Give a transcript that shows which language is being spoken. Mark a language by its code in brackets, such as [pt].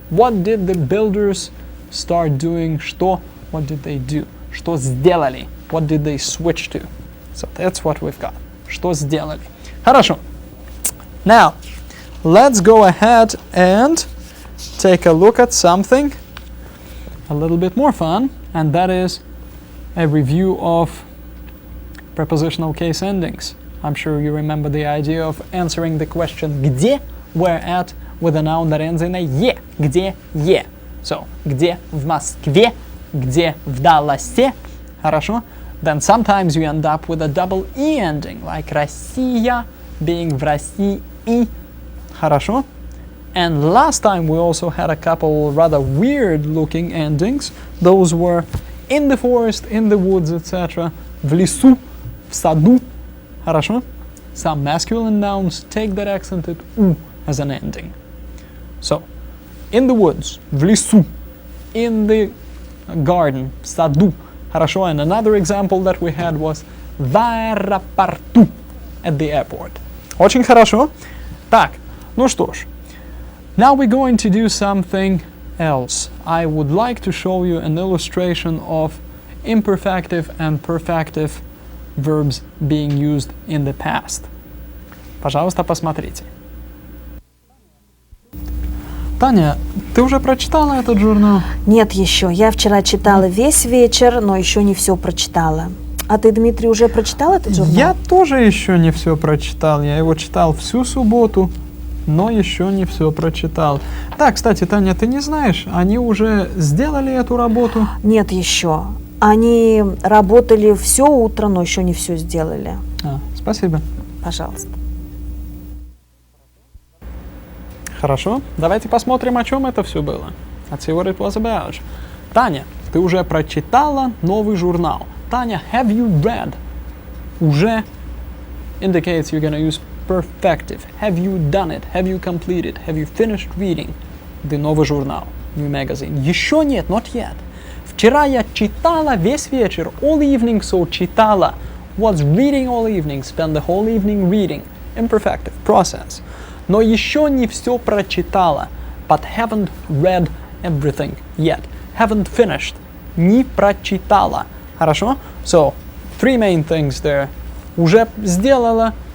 [en] What did the builders start doing? Что? What did they do? [ru] Что сделали? [en] What did they switch to? So that's what we've got. [ru] Что сделали? Хорошо. [en] Now, let's go ahead and take a look at something a little bit more fun, and that is a review of prepositional case endings. I'm sure you remember the idea of answering the question где, where at, with a noun that ends in a е. [ru] Где, е. So, где в Москве, где в Далласе. Хорошо? [en] Then sometimes you end up with a double E ending, like Россия being [ru] в России. Хорошо? [en] And last time we also had a couple rather weird looking endings. Those were in the forest, in the woods, etc. [ru] В лесу, в саду. Хорошо? [en] Some masculine nouns take that accented U as an ending. So, in the woods, [ru] в лесу, [en] in the garden, [ru] в саду. Хорошо? [en] And another example that we had was [ru] в аэропорту, [en] at the airport. [ru] Очень хорошо. Так, ну что ж. [en] Now we're going to do something else. I would like to show you an illustration of imperfective and perfective verbs being used in the past. [ru] Пожалуйста, посмотрите. Таня, ты уже прочитала этот журнал? Нет еще. Я вчера читала весь вечер, но еще не все прочитала. А ты, Дмитрий, уже прочитал этот журнал? Я тоже еще не все прочитал. Я его читал всю субботу, но еще не все прочитал. Да, кстати, Таня, ты не знаешь, они уже сделали эту работу? Нет еще. Они работали все утро, но еще не все сделали. Спасибо. Пожалуйста. Хорошо. Давайте посмотрим, о чем это все было. [en] Let's see what it was about. [ru] Таня, ты уже прочитала новый журнал. [en] Таня, have you read? Уже indicates you're gonna use perfective. Have you done it? Have you completed? Have you finished reading the [ru] новый журнал, [en] new magazine? [ru] Еще нет, [en] not yet. [ru] Вчера я читала весь вечер, [en] all evening, [ru] so читала. [en] Was reading all evening, spend the whole evening reading. Imperfective, process. [ru] Но еще не все прочитала, [en] but haven't read everything yet. Haven't finished. [ru] Не прочитала. [en] Хорошо? So, three main things there. [ru] Уже сделала,